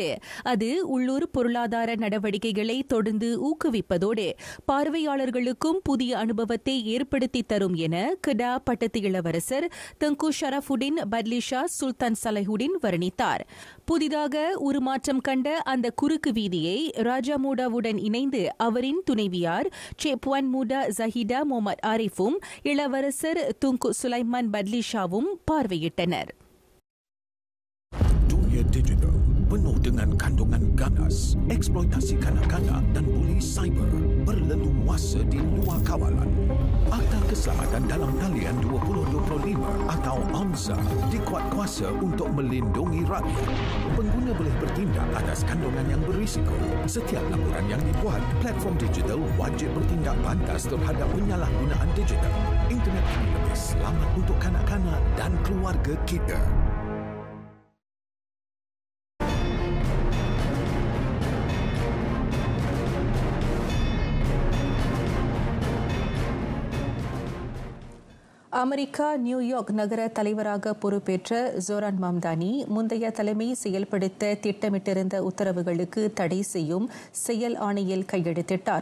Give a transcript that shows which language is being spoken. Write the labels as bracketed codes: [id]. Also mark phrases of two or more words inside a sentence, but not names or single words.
[ta] அது உள்ளூர் பொருளாதார நடவடிக்கைகளை தொடர்ந்து ஊக்குவிப்பதோடு பார்வையாளர்களுக்கும் புதிய அனுபவத்தை ஏற்படுத்தி தரும் என கெடா பட்டத்து இளவரசர் தங்கு ஷரஃபுடின் பட்லிஷா சுல்தான் சலைஹுடின் வர்ணித்தார். புதிதாக உருமாற்றம் கண்ட அந்த குறுக்கு வீதியை ராஜா மூடாவுடன் இணைந்து அவரின் துணைவியார் சேப்வான் மூடா ஜஹிடா முகமது ஆரிஃபும் இளவரசர் துங்கு சுலைமான் பட்லிஷாவும் பார்வையிட்டனர். [ms] Dunia digital penuh dengan kandungan ganas, eksploitasi kanak-kanak dan buli cyber berleluasa di luar kawalan. Akta Keselamatan dalam Talian 2025 atau AMSA dikuat kuasa untuk melindungi rakyat. Pengguna boleh bertindak atas kandungan yang berisiko. Setiap laporan yang dibuat, platform digital wajib bertindak pantas terhadap penyalahgunaan digital. Internet kini lebih selamat untuk kanak-kanak dan keluarga kita. [ta] அமெரிக்கா நியூயார்க் நகர தலைவராக பொறுப்பேற்ற ஜோரான் மம்தானி முந்தைய தலைமை செயல்படுத்த திட்டமிட்டிருந்த உத்தரவுகளுக்கு தடை செய்யும் செயல் ஆணையில் கையெழுத்திட்டார்.